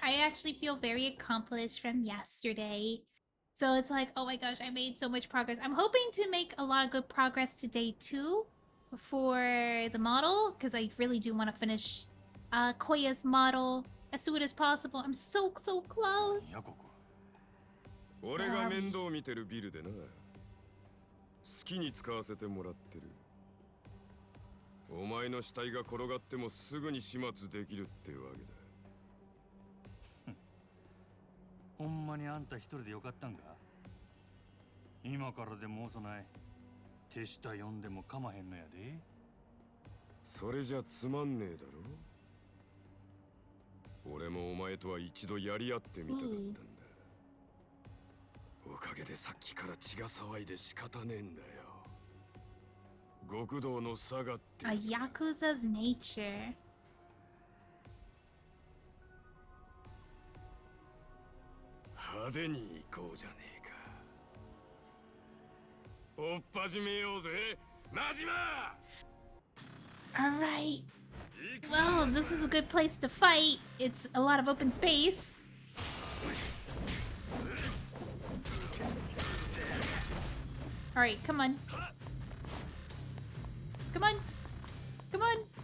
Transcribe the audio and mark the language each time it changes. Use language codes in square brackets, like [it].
[en] I actually feel very accomplished from yesterday. So it's like, oh my gosh, I made so much progress. I'm hoping to make a lot of good progress today too for the model, because I really do want to finish Koya's model as soon as possible. I'm so close. [ja] 俺が面倒見てるビルでな。好きに使わせてもらってる。お前の死体が転がってもすぐに始末できるってわけだ。ほんまにあんた一人でよかったんか？今からでも遅ない。手下呼んでもかまへんのやで。それじゃつまんねえだろ。俺もお前とは一度やり合ってみたかったんだ。おかげでさっきから血が騒いで仕方ねえんだよ。極道の差がって [en] A Yakuza's nature. [ja] 派手に行こうじゃねえか。おっ始めようぜ、マジマ。 [en] Alright. Well, this is a good place to fight. It's a lot of open space. Alright, come on. Come on. Come on.